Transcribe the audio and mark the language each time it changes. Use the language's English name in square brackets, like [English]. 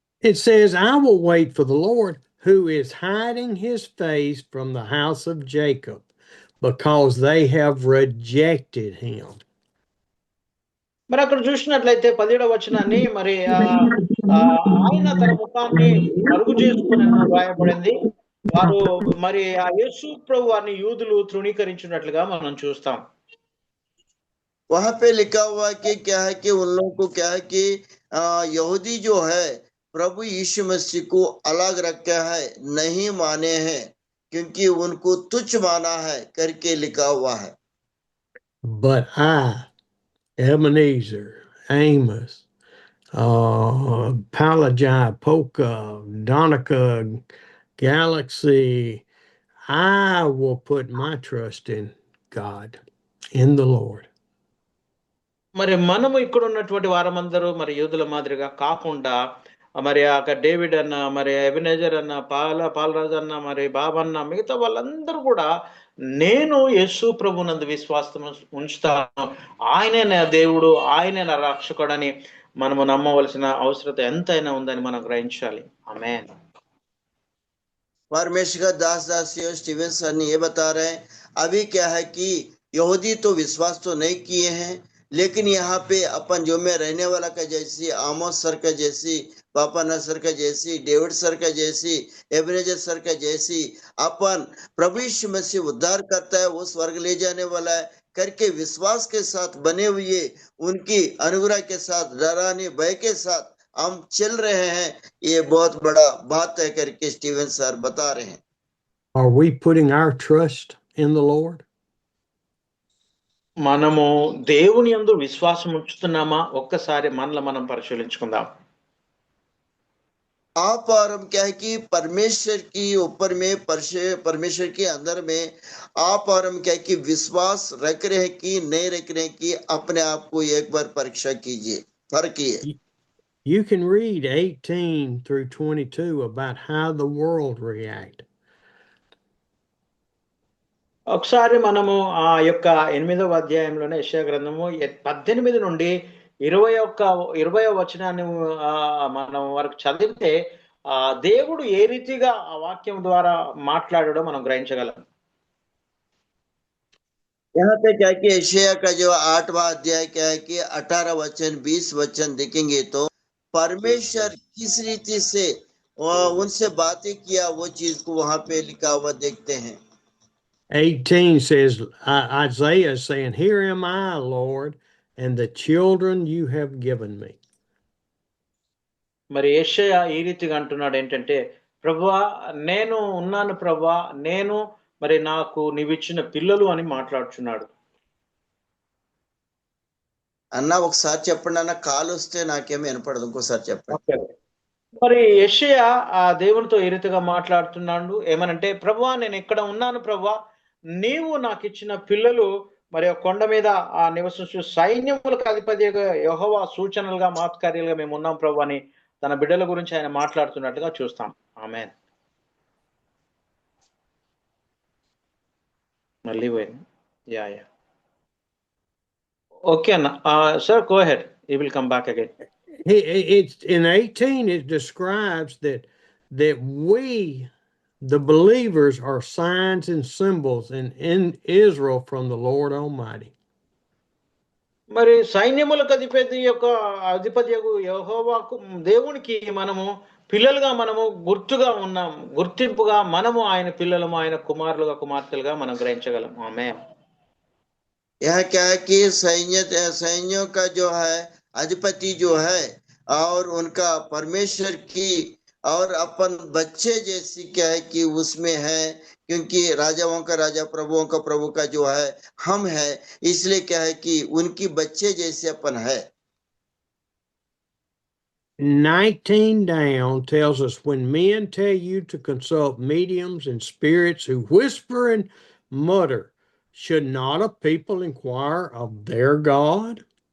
[English] It says, I will wait for the Lord who is hiding his face from the house of Jacob because they have rejected him. [Telugu] మరి అక్కడ చూసినట్లయితే 17వ వచనాన్ని మరి ఆయన తన ముఖాన్ని మరుగు చేసుకుని రాయబడింది. వారు మరి ఆ యేసు ప్రభు వారిని యూదులు తృణీకరించినట్లుగా మనం చూస్తాం. [Hindi] वहां पे लिखा हुआ कि क्या है कि उन लोगों को क्या है कि यहूदी जो है प्रभु यीशु मसीह को अलग रखा है, नहीं माने हैं क्योंकि उनको तुच्छ माना है करके लिखा हुआ है। [English] But I, Ebenezer, Amos, Palajai, Polka, Donica, Galaxy, I will put my trust in God, in the Lord. [Telugu] మరి మనము ఇక్కడ ఉన్నటువంటి వారమందరూ మరి యూదుల మాదిరిగా కాకుండా మరి డేవిడ్ అన్న, మరి ఎబెనెజర్ అన్న, పాలరాజు అన్న, మరి బాబన్న, మిగతా వాళ్ళందరూ కూడా నేను యేసు ప్రభునందు విశ్వాసం ఉంచుతాను, ఆయనే నా దేవుడు, ఆయనే నా రక్షకుడని మనము నమ్మవలసిన అవసరత ఎంతైనా ఉందని మనం గ్రహించాలి. ఆమేన్. [Hindi] परमेश्वर का दास स्टीवन सर ने ये बता रहे हैं, अभी क्या है कि यहूदी तो विश्वास तो नहीं किए हैं, लेकिन यहाँ पे अपन जो में रहने वाला का जैसी, आमोस सर का जैसी, पापा सर का जैसी, डेविड सर का जैसी, एबेनेजर सर का जैसी, अपन प्रभु यीशु मसीह उद्धार करता है, वो स्वर्ग ले जाने वाला है करके विश्वास के साथ बने हुए उनकी अनुग्रह के साथ, डराने भय के साथ हम चल रहे हैं, ये बहुत बड़ा बात है करके स्टीवन सर बता रहे हैं। [English] Are we putting our trust in the Lord? [Telugu] మనము దేవుని యందు విశ్వాసం ఉంచుతున్నామా? ఒక్కసారి మనల్ని మనం పరిశీలించుకుందాం. [Hindi] आप और हम क्या है कि परमेश्वर की ऊपर में परमेश्वर के अंदर में आप और हम क्या है कि विश्वास रख रहे हैं कि नहीं रख रहे हैं कि अपने आप को एक बार परीक्षा कीजिए, फर्क ही है। [English] You can read 18 through 22 about how the world react. [Telugu] ఒకసారి మనము ఆ యొక్క 8వ అధ్యాయంలోనే యెషయా గ్రంథము 18 నుండి 20వ వచనాన్ని మనం వరకు చదివితే దేవుడు ఏ రీతిగా ఆ వాక్యం ద్వారా మాట్లాడాడో మనం గ్రహించగలం. [Hindi] यहाँ पे क्या है कि यशायाह का जो 8वां अध्याय क्या है कि 18 वचन 20 वचन देखेंगे तो परमेश्वर किस रीति से उनसे बातें किया वो चीज को वहां पे लिखा हुआ देखते हैं। [English] 18 says, Isaiah is saying, "Here am I, Lord, and the children you have given me." [Telugu] మరి యెషయా ఈ రీతిగా అంటున్నాడు ఏంటంటే, ప్రభువా నేను ఉన్నాను ప్రభువా, నేను మరి నాకు నీవిచ్చిన పిల్లలు అని మాట్లాడుచున్నాడు. అన్న ఒకసారి చెప్పండి అన్న, కాల్ వస్తే నాకేమీ వినపడదు, ఇంకోసారి చెప్పండి. మరి యెషయా ఆ దేవునితో ఏ రీతిగా మాట్లాడుతున్నాడు ఏమనంటే, ప్రభువా నేను ఇక్కడ ఉన్నాను ప్రభువా, నీవు నాకు ఇచ్చిన పిల్లలు మరి కొండ మీద ఆ నివసించు సైన్యములకు అధిపతిగా యెహోవా సూచనలుగా మాత్కార్యాలుగా మేము ఉన్నాం ప్రభు అని తన బిడ్డల గురించి ఆయన మాట్లాడుతున్నట్టుగా చూస్తాం. ఆమేన్. మళ్ళీ పోయింది. యా ఓకే అన్న. [English] Sir go ahead, you will come back again. It's in 18 it describes that we the believers are signs and symbols in Israel from the Lord Almighty. [Telugu] మరి సైన్యములకు అధిపతియగు యెహోవాకు దేవునికి మనము పిల్లలుగా మనము గుర్తుగా ఉన్నాం, గుర్తింపుగా మనము ఆయన పిల్లలము, ఆయన కుమారులుగా కుమార్తెలుగా మనం గ్రహించగలం. ఆమేన్. [Hindi] यह क्या है कि सैन्यों का जो है अधिपति जो है और उनका परमेश्वर की और अपन बच्चे जैसी क्या है कि उसमें है, क्योंकि राजाओं का राजा प्रभुओं का प्रभु का जो है हम है, इसलिए क्या है कि उनकी बच्चे जैसे अपन है। [English] 19 down tells us, when men tell you to consult mediums and spirits who whisper and mutter, should not a people inquire of their God?